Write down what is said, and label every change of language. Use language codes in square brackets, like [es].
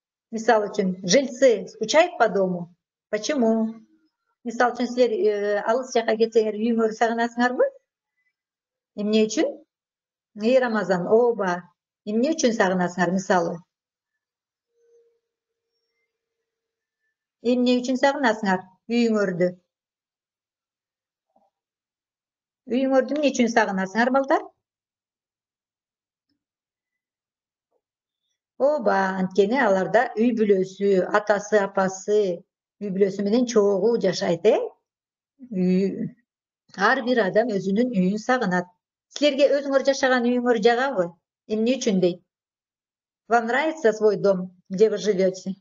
[ky] Мисалы үчүн, [ru] жильцы скучают по дому? Почему? [ky] Мисалы үчүн, силер алыс жака кетсеңер, үйүңөрдү сагынасыңарбы? Эмне үчүн? Рамазан, ооба. Эмне үчүн сагынасыңар, мисалы? Эмне үчүн сагынасыңар үйүңөрдү? Үйүңөрдү эмне үчүн сагынасыңар, балдар? Ооба, анткени аларда үй бүлөсү, атасы, апасы, үй бүлөсү менен чогуу жашайт, Ар бир адам өзүнүн үйүн сагынат. Силерге өзүңөр жашаган үйүңөр жагабы? Эмне үчүн дейт? [ru] Вам нравится свой дом, где вы живете?